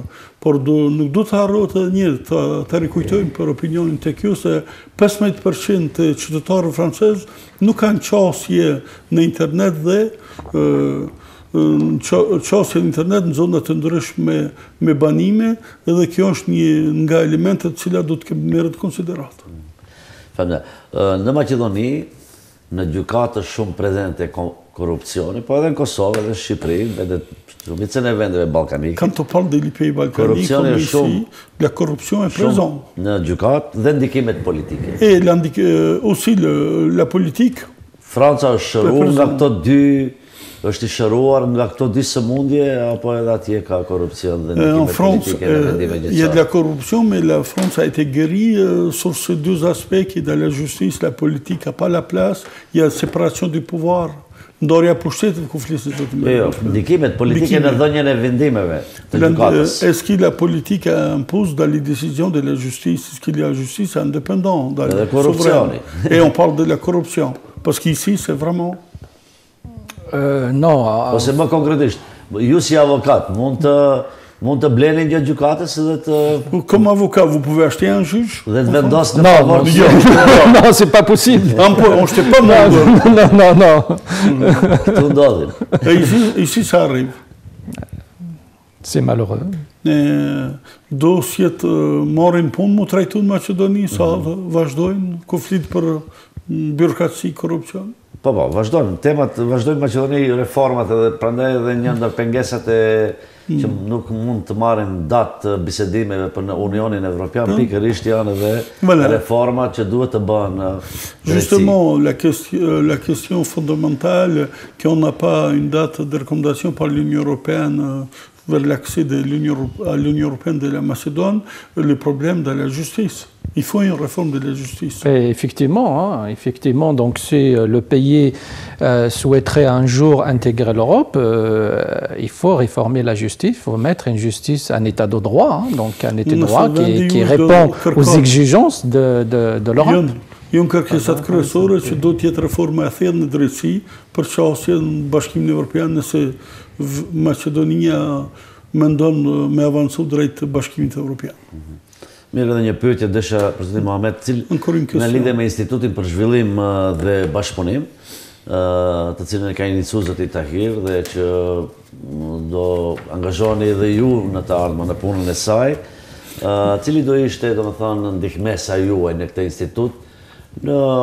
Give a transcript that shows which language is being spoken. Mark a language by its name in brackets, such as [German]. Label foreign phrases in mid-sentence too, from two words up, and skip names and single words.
[Albanian] Por nuk do të harrohet edhe një të rikujtojmë për opinionin tek ju se 15% të qytetarëve francezë nuk kanë qasje në internet dhe qasje në internet në zona të ndryshme me banime, edhe kjo është një nga elementet të cilat do të merret konsiderat. Në Maqedoni, në gjykatë është shumë prezente korupcioni, po edhe në Kosovë, edhe në Shqipëri, edhe shumicën e vendeve balkanike. [French] Quand on parle des pays balkaniques, comme ici, la corruption est présente. [Albanian] Në gjykatë dhe ndikimet politike. [French] Et aussi la politique. [Albanian] Franca është shëruar nga këto dy, është i shëruar nga këto dy sëmundje, apo edhe atje ka korrupcion dhe ndikimet politike në vendime gjyqësore? [French] Il y a de la corruption, mais la France a été guérie sur ces deux aspects qui, dans la justice, la politique n'a pas la place, il y a séparation du pouvoir. [Albanian] Ndarja pushtetit ku flisit të të Jo, ndikimet politike në dhënien e vendimeve të gjykatës. [French] Est-ce que la politique impose dans les décisions de la justice, est-ce que la justice est indépendante dans la corruption? Et on parle de la corruption, parce qu'ici c'est vraiment... Non. [Albanian] Ose më konkretisht, ju si avokat mund të bleni një gjykatës dhe të... [French] Comme avocat, vous pouvez acheter un juge? [Albanian] Dhe të vendos në favor. [French] Non, c'est pas possible. On ne pas mal. Non. [Albanian] Këtu ndodhin. [French] Ici ça arrive. C'est malheureux. [Albanian] Do s'jetë marrin punë mu trajtu në Maqedoni, sa vazhdojnë konflikt për birokraci, korupcion? Po, vazhdojnë. Vazhdojnë Maqedoni reformat edhe prandaj edhe një ndër pengesat që nuk mund të marrin datë të bisedimeve për në Unionin Evropian, pikërisht janë edhe reforma që duhet të bëhen drejtësi. [French] Justement, la question fondamentale, qu'on n'a pas une date de recommandation par l'Union européenne vers l'accès à l'Union européenne de la Macédoine, le problème de la justice. Il faut une réforme de la justice. Et effectivement, donc si le pays souhaiterait un jour intégrer l'Europe, il faut réformer la justice, il faut mettre une justice, un état de droit, donc un état de droit qui répond aux exigences de l'Europe. [Albanian] Janë kërkesat kryesore që do të jetë reforma e thellë në drejtësi për çështjen në Bashkimin Evropian nëse Maqedonia mendon me avancu drejt Bashkimit Evropian. Mirë, edhe një pyetje desha Presidenti Mohamed, në lidhje me Institutin për Zhvillim dhe Bashkëpunim, të cilën e ka iniciuar zoti Tahir dhe që do angazhoni edhe ju në të ardhmen në punën e saj, cili do ishte, domethënë, ndihmesa juaj në këtë institut në